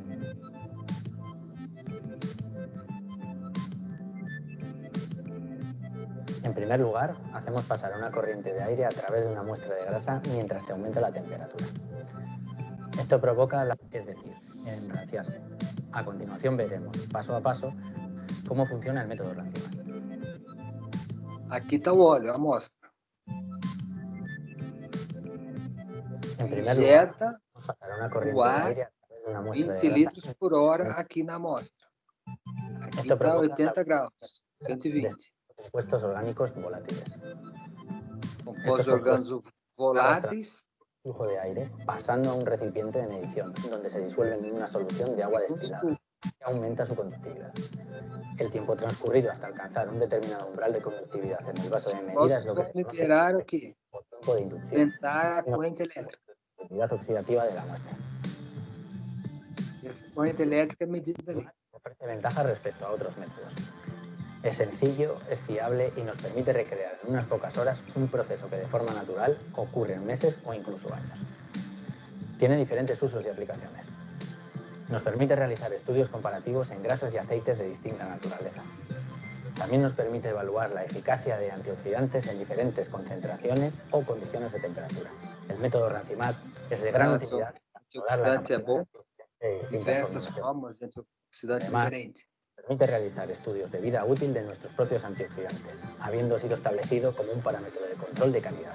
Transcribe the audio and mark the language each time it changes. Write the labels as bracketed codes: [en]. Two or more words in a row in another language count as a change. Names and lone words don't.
[es] En primer lugar, hacemos pasar una corriente de aire a través de una muestra de grasa mientras se aumenta la temperatura. Esto provoca, es decir, enranciarse. A continuación veremos, paso a paso, cómo funciona el método Rancimat. [pt] Aqui está o óleo, a amostra. [es] En primer lugar, [pt] Injeta [es] pasará una [pt] o [es] corriente de [pt] ar [es] aire a través de una muestra [pt] 20 [es] de grasa. [pt] litros por hora aqui na amostra. Aqui [es] Esto [pt] está [es] provoca [pt] 80 graus, [es] de [pt] 120. [es] compuestos orgánicos volátiles. [pt] Compostos orgânicos voláteis. [es] Flujo de aire pasando a un recipiente de medición, donde se disuelven en una solución de agua destilada que aumenta su conductividad. El tiempo transcurrido hasta alcanzar un determinado umbral de conductividad en el vaso de medida es lo que se conoce [pt] liberar o quê? [es] como tiempo de inducción, [pt] Aumentar a corrente elétrica. [es] la actividad oxidativa de la muestra. [pt] Essa corrente elétrica é medida ali. [es] Ofrece ventajas respecto a otros métodos. Es sencillo, es fiable y nos permite recrear en unas pocas horas un proceso que de forma natural ocurre en meses o incluso años. Tiene diferentes usos y aplicaciones. Nos permite realizar estudios comparativos en grasas y aceites de distinta naturaleza. También nos permite evaluar la eficacia de antioxidantes en diferentes concentraciones o condiciones de temperatura. El método Rancimat es de gran utilidad para dar la [pt] Antioxidante é bom, [es] de distintas diversas formulaciones. [pt] formas de antioxidantes [es] Además, [pt] diferentes. [es] Permite realizar estudios de vida útil de nuestros propios antioxidantes, habiendo sido establecido como un parámetro de control de calidad.